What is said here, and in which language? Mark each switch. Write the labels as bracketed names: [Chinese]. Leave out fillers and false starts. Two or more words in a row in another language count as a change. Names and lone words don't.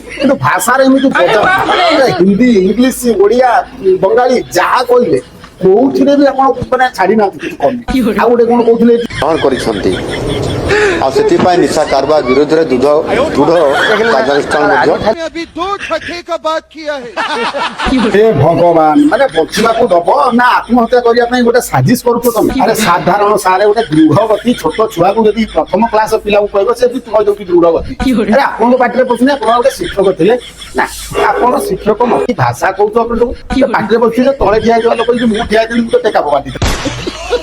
[Odia] କିନ୍ତୁ ଭାଷାରେ ଏମିତି ହିନ୍ଦୀ ଇଂଲିଶ ଓଡିଆ ବଙ୍ଗାଳୀ ଯାହା କହିଲେ କୋଉଥିରେ ବି ଆପଣ ମାନେ ଛାଡି ନାହାନ୍ତି କିଛି କମ। ଆଉ ଗୋଟେ କଣ କହୁଥିଲେ ଗ୍ରହଣ କରିଛନ୍ତି ଆଉ ସେଥିପାଇଁ ନିଶା କାରବାର ବିରୋଧରେ ଦୃଢ କାର୍ଯ୍ୟାନୁଷ୍ଠାନ ମଧ୍ୟ। [Hindi] अभी 2 टके का बात किया है। हे भगवान [Odia] ମାନେ ବଞ୍ଚିବାକୁ ଦବ ନା ଆତ୍ମହତ୍ୟା କରିବା ପାଇଁ ଗୋଟେ ସାଜିଶ କରୁଛ ତମେ? ଆରେ ସାଧାରଣ ସାରେ ଗୋଟେ ଦୃଢଗତି ଛୋଟ ଛୁଆକୁ ଯଦି ପ୍ରଥମ କ୍ଲାସ ପିଲାକୁ କହିବ ସେ ବି କହିଦେଉଛି ଦୃଢଗତି। ଆରେ ଆପଣଙ୍କ ପାଟିରେ ପଶୁନି, ଆପଣ ଗୋଟେ ଶିକ୍ଷକ ଥିଲେ ନା, ଆପଣ ଶିକ୍ଷକ ଭାଷା କହୁଛ ଆପଣ ପାଟିରେ ପଶୁଛି ଯେ ତଳେ ଠିଆ ହେଇଥିବା ଲୋକ ଯଦି ମୁଁ ଠିଆ ହେଇଥିଲି ମୁଁ ତ ଟେକା ପକାନ୍ତି।